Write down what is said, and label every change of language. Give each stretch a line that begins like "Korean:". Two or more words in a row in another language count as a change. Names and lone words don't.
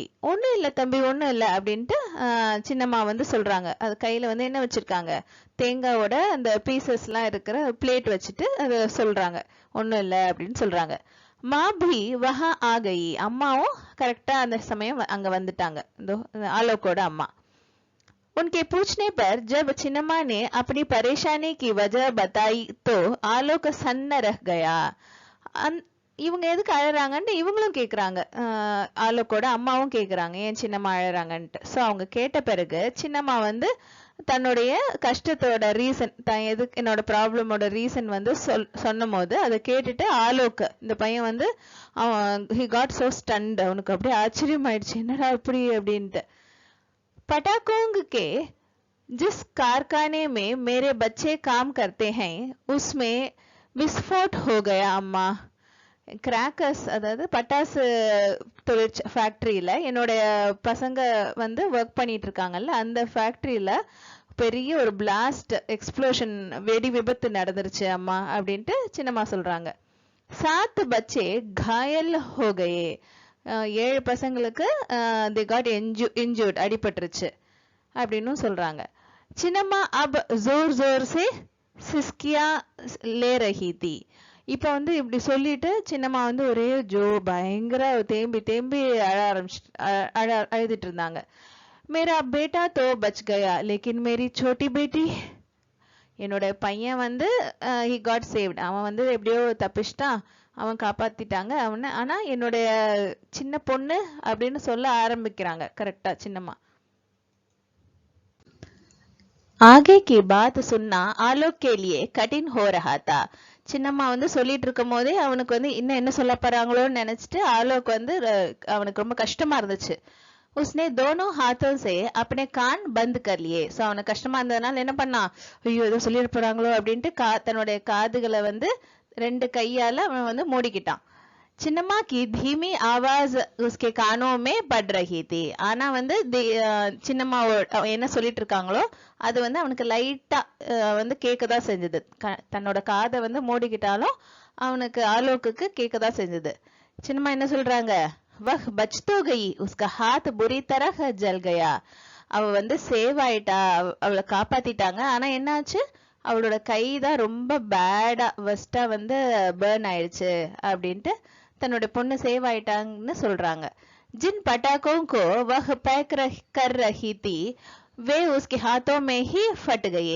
Tamil: ஒன்றும் இல்லை தம்பி, ஒன்றும் இல்லை அப்படின்ட்டு சின்னம்மா வந்து சொல்றாங்க. அது கையில வந்து என்ன வச்சிருக்காங்க, தேங்காவோட அந்த பீசஸ்லாம் இருக்கிற பிளேட் வச்சுட்டு அதை சொல்றாங்க, ஒன்றும் இல்லை அப்படின்னு சொல்றாங்க.
Hindi: माँ भी वहाँ आ गई,
Tamil: அம்மாவும் கரெக்டா அந்த சமயம் அங்க வந்துட்டாங்க, இந்த ஆலோக்கோட அம்மா.
Hindi: उनके पूछने पर जब चिन्नमा ने अपनी परेशानी की वजह बताई तो आलोक सन्न रह गया.
Tamil: இவங்க எதுக்கு அழறாங்கன்னு இவங்களும் கேக்குறாங்க, ஆலோக்கோட அம்மாவும் கேக்குறாங்க ஏன் சின்னம்மா அழறாங்கன்ட்டு. ஸோ அவங்க கேட்ட பிறகு சின்னம்மா வந்து தன்னுடைய கஷ்டத்தோட ரீசன், எதுக்கு என்னோட ப்ராப்ளமோட ரீசன் வந்து சொன்னும் போது அதை கேட்டுட்டு ஆலோக், இந்த பையன் வந்து அவன்
English: he got so stunned,
Tamil: அவனுக்கு அப்படியே ஆச்சரியம் ஆயிடுச்சு, என்னடா இப்படி அப்படின்ட்டு.
Hindi: पटाखों के जिस कारखाने में मेरे बच्चे काम करते हैं उसमें विस्फोट हो गया अम्मा.
Tamil: கிராக்கர்ஸ், அதாவது பட்டாசு தொழிற்ச ஃபேக்டரியில என்னுடைய பசங்க வந்து ஒர்க் பண்ணிட்டு இருக்காங்கல்ல, அந்த ஃபேக்டரியில பெரிய ஒரு
English: blast explosion,
Tamil: வெடி விபத்து நடந்துருச்சு அம்மா அப்படின்ட்டு சின்னம்மா சொல்றாங்க.
Hindi: 7 பச்சே घायल हो गए, 7 பசங்களுக்கு
English: they got injured,
Tamil: அடிபட்டுருச்சு அப்படின்னு சொல்றாங்க.
Hindi: चिन्नम्मा अब ज़ोर ज़ोर से सिसकियाँ ले रही थी.
Tamil: இப்ப வந்து இப்படி சொல்லிட்டு சின்னம்மா வந்து ஒரே பயங்கர தேம்பி தேம்பி அழுதுட்டு இருந்தாங்க.
Hindi: मेरा बेटा तो बच गया लेकिन मेरी छोटी बेटी,
Tamil: என்னோட பையன் வந்து
English: he got saved,
Tamil: அவன் வந்து எப்படியோ தப்பிச்சிட்டான், அவன் காப்பாத்திட்டாங்க அவனை, ஆனா என்னுடைய சின்ன பொண்ணு அப்படின்னு சொல்ல ஆரம்பிக்கிறாங்க கரெக்டா சின்னம்மா.
Hindi: आगे की बात सुनना आलोक के लिए कठिन हो रहा था.
Tamil: சின்னம்மா வந்து சொல்லிட்டு இருக்கும் போதே அவனுக்கு வந்து இன்னும் என்ன சொல்ல போறாங்களோன்னு நினைச்சிட்டு ஆலோக் வந்து அவனுக்கு ரொம்ப கஷ்டமா இருந்துச்சு.
Hindi: उसने दोनों हाथों से अपने कान बंद कर लिए.
Tamil: சோ அவனுக்கு கஷ்டமா இருந்ததுனால என்ன பண்ணான், ஐயோ ஏதோ சொல்லிட்டு போறாங்களோ அப்படின்ட்டு தன்னுடைய காதுகளை வந்து 2 கையால அவன் வந்து மூடிக்கிட்டான்.
Hindi: சின்னம்மா की धीमी आवाज उसके कानों में पड़ रही थी.
Tamil: ஆனா வந்து சின்னம்மா என்ன சொல்லிட்டு இருக்காங்களோ அது வந்து அவனுக்கு லைட்டா வந்து கேட்கதான் செஞ்சது. தன்னோட காதை வந்து மூடிக்கிட்டாலும் அவனுக்கு ஆலோக்குக்கு கேட்கதான் செஞ்சது. சின்னம்மா என்ன சொல்றாங்க,
Hindi: वह बच तो गई, उसका हाथ बुरी तरह जल गया.
Tamil: அவ வந்து சேவ் ஆயிட்டா, அவளை காப்பாத்திட்டாங்க, ஆனா என்னாச்சு, அவளோட கை தான் ரொம்ப பேடா வெஸ்டா வந்து பேர்ன் ஆயிடுச்சு அப்படின்ட்டு தன்னோட பொண்ணு சேவ் ஆயிட்டாங்கன்னு சொல்றாங்க.
Hindi: जिन पटाखों को वह पैक कर रही थी वे उसके हाथों में ही फट गए.